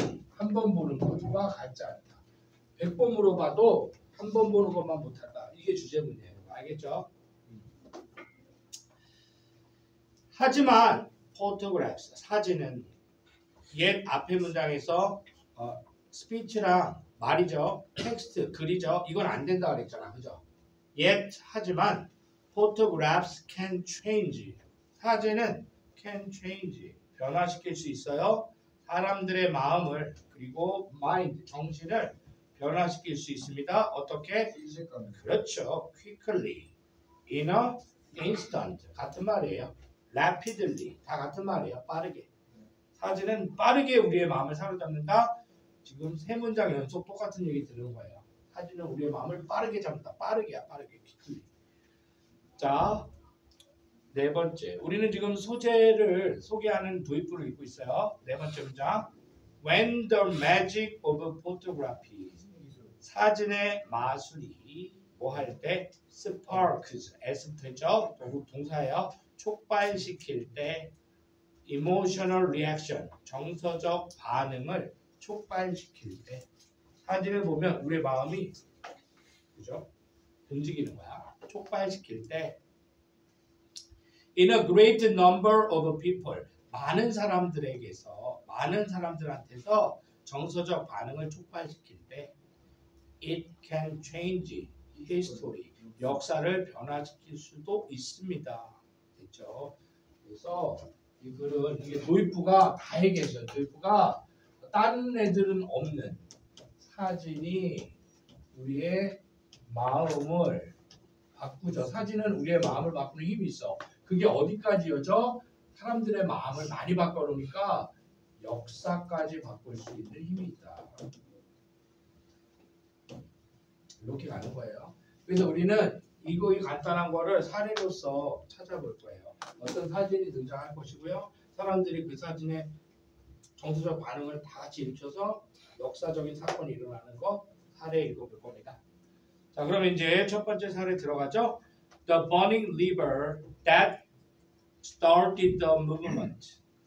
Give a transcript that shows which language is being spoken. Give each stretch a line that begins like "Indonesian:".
Korean: 한 번 보는 것과 같지 않다. 100번 물어봐도 한 번 보는 것만 못한다. 이게 주제문이에요. 알겠죠? 하지만 photographs, 사진은 옛 앞에 문장에서 스피치랑 말이죠. 텍스트, 글이죠. 이건 안 된다 그랬잖아. 그죠? 하지만
English: photographs can change.
Korean: 사진은
English: can change.
Korean: 변화시킬 수 있어요. 사람들의 마음을 그리고 mind, 정신을 변화시킬 수 있습니다. 어떻게? 그렇죠.
English: quickly, in a instant.
Korean: 같은 말이에요. rapidly. 다 같은 말이에요. 빠르게. 사진은 빠르게 우리의 마음을 사로잡는다. 지금 세 문장 연속 똑같은 얘기 들은 거예요. 사진은 우리의 마음을 빠르게 잡는다. 빠르게야, 빠르게. quickly. 자, 네 번째. 우리는 지금 소재를 소개하는 도입부를 읽고 있어요.
English: 네 번째 문장. When the magic of photography.
Korean: 사진의 마술이 뭐 할 때? sparks. s부터죠. 동사예요. 촉발시킬 때.
English: emotional reaction.
Korean: 정서적 반응을 촉발시킬 때. 사진을 보면 우리의 마음이 그죠? 움직이는 거야. 촉발시킬 때.
English: In a great number of people.
Korean: 많은 사람들에게서, 많은 사람들한테서 정서적 반응을 촉발시킬 때
English: it can change history.
Korean: 역사를 변화시킬 수도 있습니다. 됐죠? 그래서 이 글은 이게 도입부가 다 얘기했어요. 도입부가 다른 애들은 없는 사진이 우리의 마음을 바꾸죠. 사진은 우리의 마음을 바꾸는 힘이 있어. 그게 어디까지여죠? 사람들의 마음을 많이 바꿔놓으니까 역사까지 바꿀 수 있는 힘이 있다. 이렇게 가는 거예요. 그래서 우리는 이 간단한 거를 사례로서 찾아볼 거예요. 어떤 사진이 등장할 것이고요. 사람들이 그 사진에 정서적 반응을 다 같이 일으켜서 역사적인 사건이 일어나는 거 사례 읽어볼 겁니다. 자, 그러면 이제 첫 번째 사례 들어가죠.
English: The burning river that started the movement.